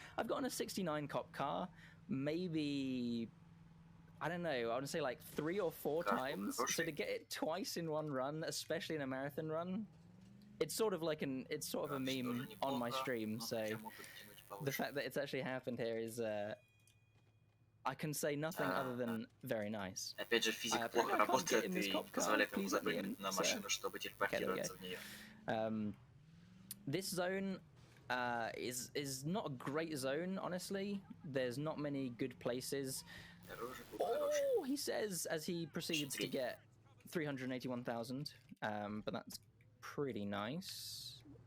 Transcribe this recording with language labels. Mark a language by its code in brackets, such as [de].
[en] I've gotten a 69 cop car, maybe, I don't know, I want to say like 3 or 4 times. So to get it twice in one run, especially in a marathon run, it's sort of a meme on my stream. So the fact that it's actually happened here is, I can say nothing other than very nice. [ru] Опять же, физика плохо работает и позволяет ему запрыгнуть на машину, чтобы телепортироваться в нее. [en] This zone is not a great zone, honestly. There's not many good places. Oh, he says as he proceeds to get 381,000, but that's pretty nice.